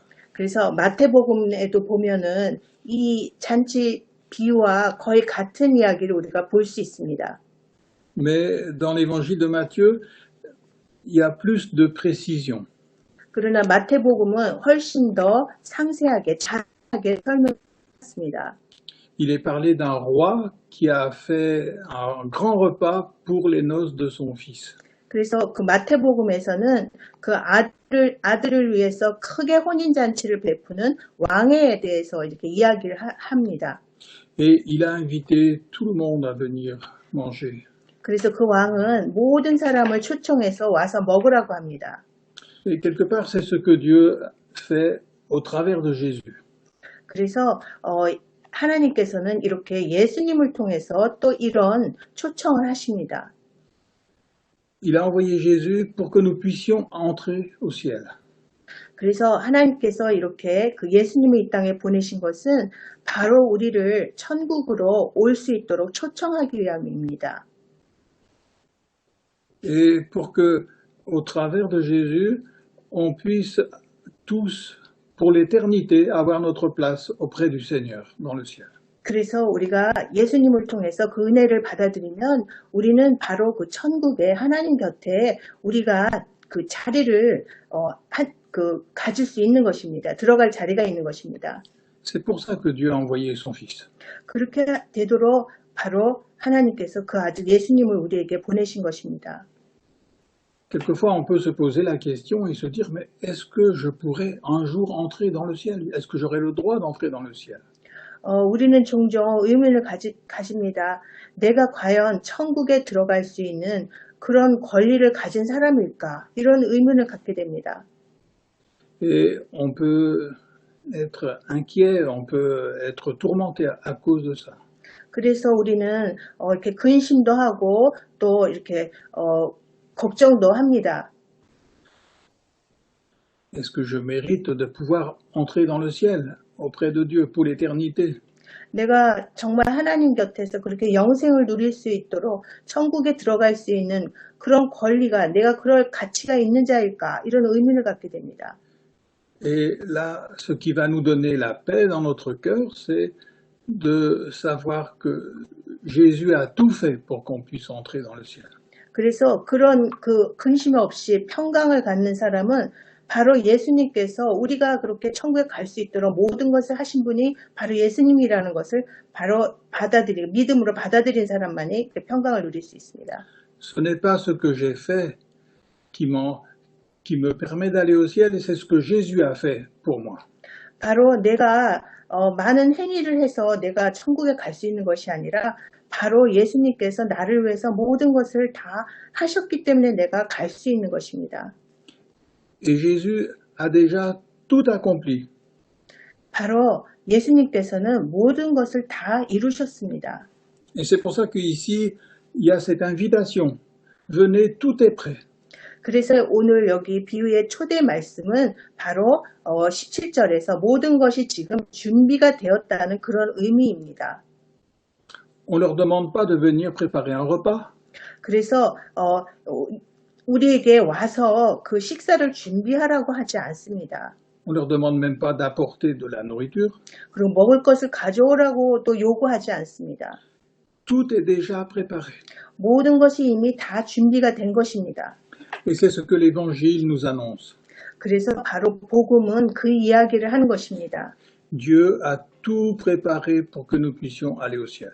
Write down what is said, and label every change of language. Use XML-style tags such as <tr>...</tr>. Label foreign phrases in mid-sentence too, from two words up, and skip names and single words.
<ko>그래서 마태복음에도 보면은 이 잔치 비유와 거의 같은 이야기를 우리가 볼 수 있습니다.</ko> <fr>Mais dans l'évangile de Matthieu, il y a plus de précision.</fr> <ko>그러나 마태복음은 훨씬 더 상세하게 자세하게 설명했습니다.</ko> <fr>Il est parlé d'un roi qui a fait un grand repas pour les noces de son fils.</fr> <ko>그래서 그 마태복음에서는 그 아들을 위해서 크게 혼인잔치를 베푸는 왕에 대해서 이렇게 이야기를 합니다.</ko> <fr>Et il a invité tout le monde à venir manger.</fr> <ko>그래서 그 왕은 모든 사람을 초청해서 와서 먹으라고 합니다.</ko> <fr>Et quelque part, c'est ce que Dieu fait au travers de Jésus.</fr> <ko>그래서 하나님께서는 이렇게 예수님을 통해서 또 이런 초청을 하십니다.</ko> <fr>Il a envoyé Jésus pour que nous puissions entrer au ciel.</fr> <ko>그래서 하나님께서 이렇게 그 예수님을 이 땅에 보내신 것은 바로 우리를 천국으로 올 수 있도록 초청하기 위함입니다.</ko> <fr>Et pour que, au travers de Jésus, on puisse tous, pour l'éternité, avoir notre place auprès du Seigneur dans le ciel.</fr> <ko>그래서 우리가 예수님을 통해서 그 은혜를 받아들이면 우리는 바로 그 천국의 하나님 곁에 우리가 그 자리를 가질 수 있는 것입니다. 들어갈 자리가 있는 것입니다.</ko> <fr>C'est pour ça que Dieu a envoyé son Fils.</fr> <ko>그렇게 되도록 바로 하나님께서 그 아들 예수님을 우리에게 보내신 것입니다.</ko> <fr>Quelquefois, on peut se poser la question et se dire, mais est-ce que je pourrais un jour entrer dans le ciel? Est-ce que j'aurai le droit d'entrer dans le ciel?</fr> <ko>우리는 종종 의문을 가집니다. 내가 과연 천국에 들어갈 수 있는 그런 권리를 가진 사람일까? 이런 의문을 갖게 됩니다.</ko> <fr>Et on peut être inquiet, on peut être tourmenté à cause de ça.</fr> <ko>그래서 우리는 이렇게 근심도 하고 또 이렇게 걱정도 합니다.</ko> <fr>Est-ce que je mérite de pouvoir entrer dans le ciel auprès de Dieu pour l'éternité?</fr> <ko>내가 정말 하나님 곁에서 그렇게 영생을 누릴 수 있도록 천국에 들어갈 수 있는 그런 권리가 내가 그럴 가치가 있는 자일까? 이런 의문을 갖게 됩니다.</ko> <fr>Et là, ce qui va nous donner la paix dans notre cœur, c'est de savoir que Jésus a tout fait pour qu'on puisse entrer dans le ciel.</fr> <ko>그래서 그런 그 근심 없이 평강을 갖는 사람은 바로 예수님께서 우리가 그렇게 천국에 갈 수 있도록 모든 것을 하신 분이 바로 예수님이라는 것을 바로 받아들이고 믿음으로 받아들인 사람만이 평강을 누릴 수 있습니다.</ko> <fr>Ce n'est pas ce que j'ai fait qui me permet d'aller au ciel, et c'est ce que Jésus a fait pour moi.</fr> <ko>바로 내가 많은 행위를 해서 내가 천국에 갈 수 있는 것이 아니라 바로 예수님께서 나를 위해서 모든 것을 다 하셨기 때문에 내가 갈 수 있는 것입니다.</ko> <fr>Et Jésus a déjà tout accompli.</fr> <ko>바로 예수님께서는 모든 것을 다 이루셨습니다.</ko> <fr>Et c'est pour ça qu'ici, il y a cette invitation. Venez, tout est prêt.</fr> <ko>그래서 오늘 여기 비유의 초대 말씀은 바로 17절에서 모든 것이 지금 준비가 되었다는 그런 의미입니다.</ko> <fr>On ne leur demande pas de venir préparer un repas.</fr> <ko>그래서 우리에게 와서 그 식사를 준비하라고 하지 않습니다.</ko> <fr>On leur demande même pas d'apporter de la nourriture.</fr> <ko>그리고 먹을 것을 가져오라고 또 요구하지 않습니다.</ko> <fr>tout est déjà préparé.</fr> <ko>모든 것이 이미 다 준비가 된 것입니다.</ko> <fr>Et c'est ce que l'Évangile nous annonce.</fr> <ko>그래서 바로 복음은 그 이야기를 하는 것입니다.</ko> <fr>Dieu a tout préparé pour que nous puissions aller au ciel.</fr>